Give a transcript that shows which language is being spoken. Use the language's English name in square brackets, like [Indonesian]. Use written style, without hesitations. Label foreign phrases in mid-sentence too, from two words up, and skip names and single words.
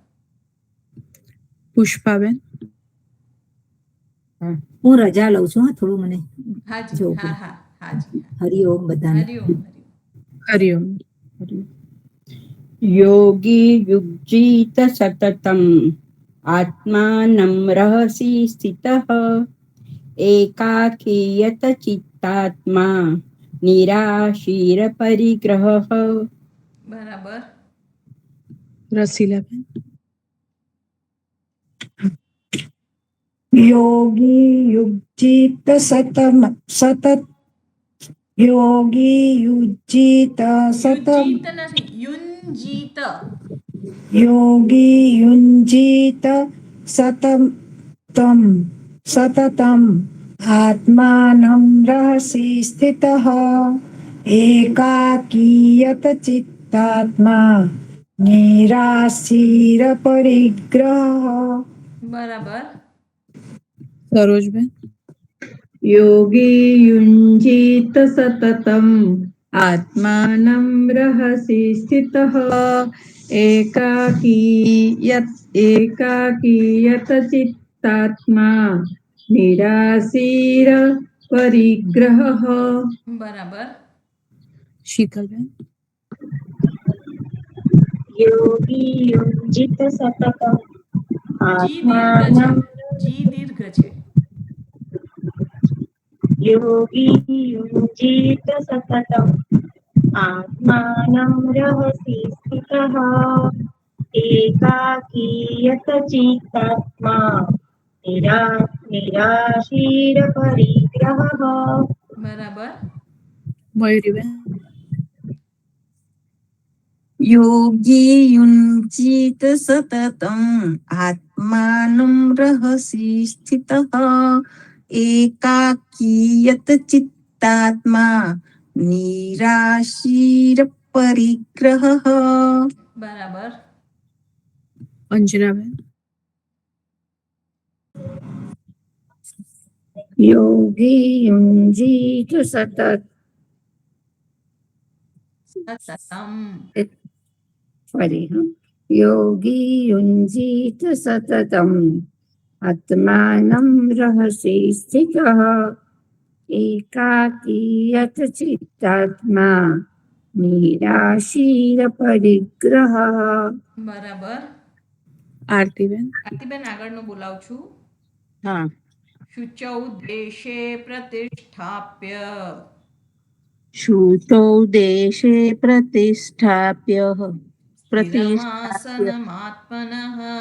[Gujarati] પુષ્પાબેન હું રજા લઉં છું હા થોડું મને હાજી જોવું હા પડે. હા હાજી હરિઓમ બધાને હરિઓમ હરિઓમ [Sanskrit] યોગી યુજ્જીત સતતમ आत्मानं रहसि स्थितः एकाकी यत चित्तात्मा निराशीरपरिग्रहः. [Gujarati] બરાબર. રસીલાબેન. [Sanskrit] योगी युजित सतत योगी युजित सतम [Gujarati] યુજીત નથી, યુંજીત. [Sanskrit] योगी युञ्जीत सततम् आत्मानं रहसि स्थितः एकाकीयत चित्तात्मा निराशीरपरिग्रहः. [Gujarati] બરાબર. સરોજબેન. [Sanskrit] योगी युञ्जीत सततम् आत्मानं रहसि स्थितः एकाकी यत चित्तात्मा निराशीर परिग्रहः. [Gujarati] બરાબર. શીતલબેન. [Sanskrit] योगी युञ्जित सततम् [Gujarati] જી દીર્ઘ છે, [Sanskrit] आत्मानं [Gujarati] જી દીર્ઘ છે. [Sanskrit] योगी युञ्जित सततम् आत्मानं रहसि स्थितः एकाकी यत चित्तात्मा निराशीरपरिग्रहः. [Gujarati] બરાબર. મયુરીબેન. [Sanskrit] योगी युञ्जीत सततम् आत्मानं रहसि स्थितः एकाकीयत चित्तात्मा निराशीरपरिग्रहः. [Gujarati] બરાબર. અંજનાબેન. [Sanskrit] योगी युञ्जीत सततम् સતતમ. योगी युञ्जीत सततम् आत्मानं रहसि स्थितः एकाकीयत चित्तात्मा निराशीरपरिग्रहः. [Gujarati] બરાબર. આરતીબેન. આરતીબેન આગળનું બોલાવું છું. હા. [Sanskrit] શુચૌ દેશે પ્રતિષ્ઠાપ્ય શુચૌ દેશે પ્રતિષ્ઠાપ્ય સ્થિરમાસનમાત્મનઃ